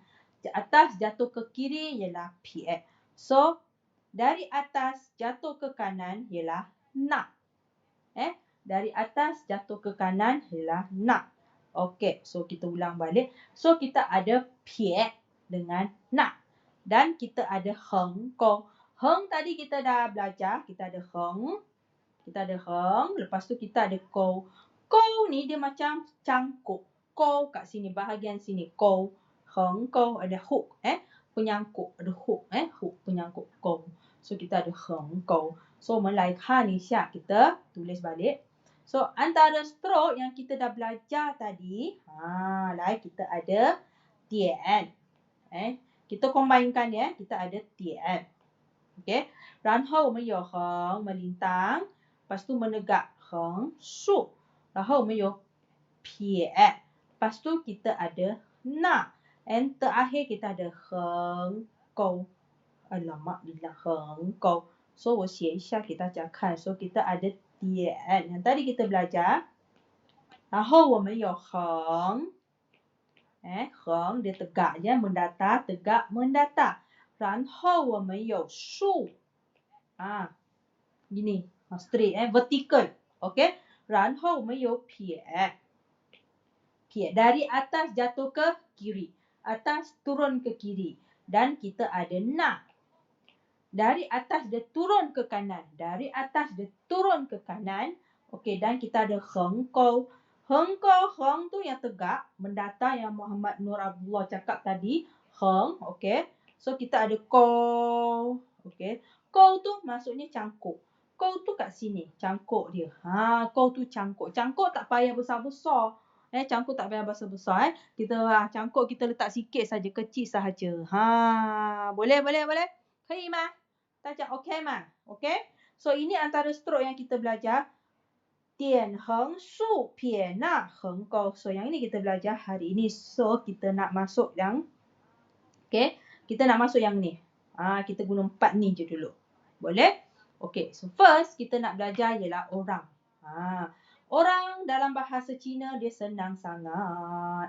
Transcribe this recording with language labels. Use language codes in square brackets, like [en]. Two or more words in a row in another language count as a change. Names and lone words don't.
[ms] Atas jatuh ke kiri ialah pie. So, dari atas jatuh ke kanan ialah nak. Dari atas jatuh ke kanan ialah nak. Okey, so kita ulang balik. So, kita ada pie dengan nak. Dan kita ada heng, kong. Heng tadi kita dah belajar. Kita ada heng. Kita ada heng. Lepas tu kita ada kow. Kow ni dia macam cangkuk. Kow kat sini, bahagian sini. Kow. Heng, kow. Ada hook. Penyangkuk. Ada hook. Hook penyangkuk. Kow. So, kita ada heng, kow. So, [zh] 我们来看一下. [ms] Kita tulis balik. So, antara stroke yang kita dah belajar tadi. Kita ada dian. Kita combinekan ya. Kita ada dian. Okey. [zh] 然后我们有横 melintang. [ms] Lepas tu menegak [zh] 横竖. 然后我们有撇. [ms] Lepas tu kita ada nak. And terakhir kita ada 横钩. Alamak, bila [zh] 横钩. So, 我写一下给大家看. [ms] So, kita ada dian. Yang tadi kita belajar. [zh] 然后我们有横. [ms] 横 dia tegak je. Mendatar, tegak, mendatar. [zh] 然后我们有竖. [ms] Gini. [en] Straight. Vertical. [ms] Okey. [zh] 然后我们有撇.撇. [ms] Dari atas jatuh ke kiri. Atas turun ke kiri. Dan kita ada nak. Dari atas dia turun ke kanan. Dari atas dia turun ke kanan. Okey. Dan kita ada heng kou. Heng kou, heng tu yang tegak. Mendatar yang Muhammad Nur Abdullah cakap tadi. Heng. Okey. So, kita ada kou. Okey. Kou tu maksudnya cangkuk. Kou tu kat sini. Cangkuk dia. Kou tu cangkuk. Cangkuk tak payah besar-besar. Cangkuk tak payah besar-besar. Kita cangkuk kita letak sikit saja. Kecil sahaja. Boleh, boleh, boleh. [zh] 可以吗？大家 OK 吗？ OK? [ms] So, ini antara stroke yang kita belajar. [zh] 点横竖撇捺横钩. [ms] So, yang ini kita belajar hari ini. So, kita nak masuk yang okay? Kita nak masuk yang ni. Kita guna 4 ni je dulu. Boleh? Okay. So, first kita nak belajar ialah orang. Orang dalam bahasa Cina dia senang sangat.